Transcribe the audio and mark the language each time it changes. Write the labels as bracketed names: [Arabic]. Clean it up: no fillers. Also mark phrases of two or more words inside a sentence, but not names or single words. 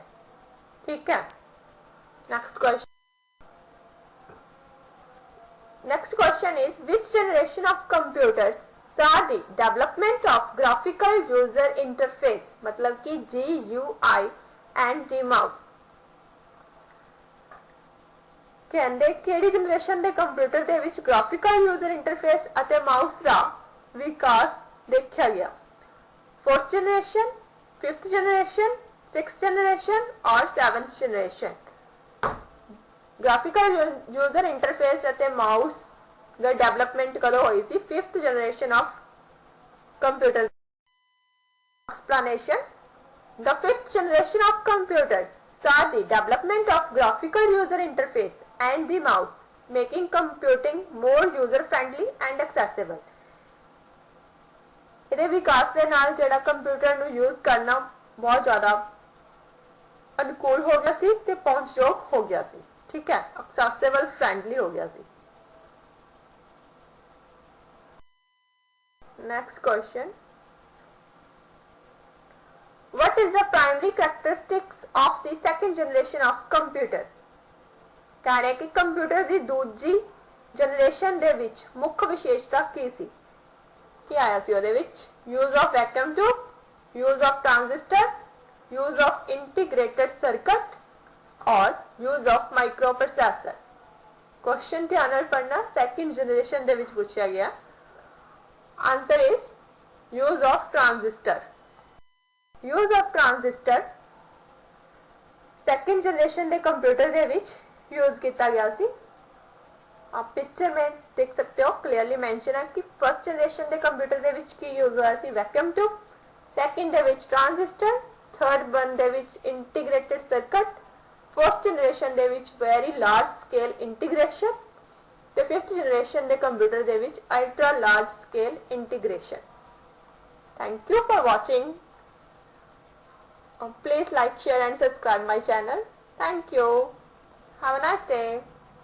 [Punjabi] ਠੀਕ ਹੈ। [English] Next question is, which generation of computers saw the development of graphical user interface, [Hindi] मतलब कि [English] GUI and the mouse। [Punjabi] ਕਹਿੰਦੇ ਕਿਹੜੀ ਜਨਰੇਸ਼ਨ ਦੇ ਕੰਪਿਊਟਰ ਦੇ ਵਿੱਚ [English] graphical user interface [Punjabi] ਅਤੇ ਮਾਊਸ ਦਾ ਵਿਕਾਸ ਦੇਖਿਆ ਗਿਆ? [English] 4th generation, 5th generation, 6th generation और 7th generation। graphical user interface [Punjabi] ਅਤੇ ਮਾਊਸ ਦਾ ਡਿਵੈਲਪਮੈਂਟ ਕਦੋਂ ਹੋਈ ਸੀ? [English] 5th generation of computer। Explanation: The 5th generation of computers saw the development of graphical user interface and the mouse, making computing more user friendly and accessible। [Punjabi] ਇਹਦੇ ਵਿਕਾਸ ਦੇ ਨਾਲ ਜਿਹੜਾ ਕੰਪਿਊਟਰ ਨੂੰ ਯੂਜ਼ ਕਰਨਾ ਬਹੁਤ ਜ਼ਿਆਦਾ ਅਨੁਕੂਲ ਹੋ ਗਿਆ ਸੀ ਤੇ ਪਹੁੰਚਯੋਗ ਹੋ ਗਿਆ ਸੀ। ਠੀਕ ਹੈ, [English] accessible friendly [Punjabi] ਹੋ ਗਿਆ ਸੀ। [English] Next question, what is the primary characteristics of the 2nd generation of computer? [Punjabi] ਕਹਿ ਰਿਹਾ ਕਿ ਕੰਪਿਊਟਰ ਦੀ ਦੂਜੀ ਜਨਰੇਸ਼ਨ ਦੇ ਵਿੱਚ ਮੁੱਖ ਵਿਸ਼ੇਸ਼ਤਾ ਕੀ ਸੀ? ਕੀ ਆਇਆ ਸੀ ਉਹਦੇ ਵਿੱਚ? [English] use of vacuum tube, use of transistor, use of integrated circuit और use of microprocessor। [Punjabi] क्वेश्चन ध्यान ਨਾਲ ਪੜਨਾ, [English] 2nd generation [Punjabi] ਦੇ ਵਿੱਚ ਪੁੱਛਿਆ ਗਿਆ। [English] आंसर is use of transistor। use of transistor 2nd generation [Punjabi] ਦੇ कंप्यूटर ਦੇ ਵਿੱਚ [Hindi] यूज किया गया [Punjabi] सी। [Hindi] आप पिक्चर में देख सकते हो, क्लियरली मेंशन है कि 1st जनरेशन के कंप्यूटर [Punjabi] ਦੇ ਵਿੱਚ ਕੀ ਯੂਜ਼ ਹੁਆ ਸੀ [English] vacuum tube, [Punjabi] 2nd ਦੇ ਵਿੱਚ ਟ੍ਰਾਂਜ਼ਿਸਟਰ, [English] 3rd one [Punjabi] ਦੇ ਵਿੱਚ [English] integrated circuit, 4th generation [Punjabi] ਦੇ ਵਿੱਚ [English] very large scale integration [Punjabi] ते [English] 5th generation [Punjabi] ਕੇ ਕੰਪਿਊਟਰ ਦੇ ਵਿੱਚ [English] ultra large scale integration. thank you for watching. Please like, share and subscribe my channel. Thank you. Have a nice day.